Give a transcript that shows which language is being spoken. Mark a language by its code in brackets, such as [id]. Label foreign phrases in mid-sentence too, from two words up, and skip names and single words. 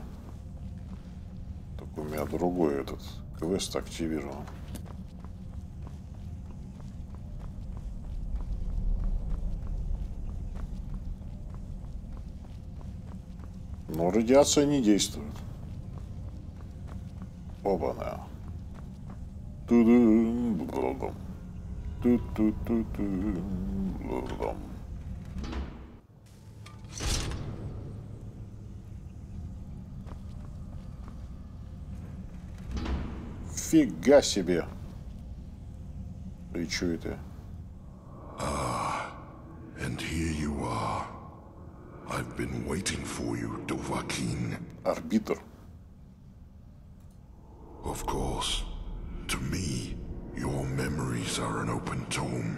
[ru] Только у меня другой этот квест активирован. Но радиация не действует. Оба-на. Ту-ду-ду-ду-ду. Ту-ту-ту-ту-ду-ду. Фига себе. И чё это? [en] And here you are. I've been waiting for you, Dovahkiin. Арбитр. Of course. To me, your memories are an open tome.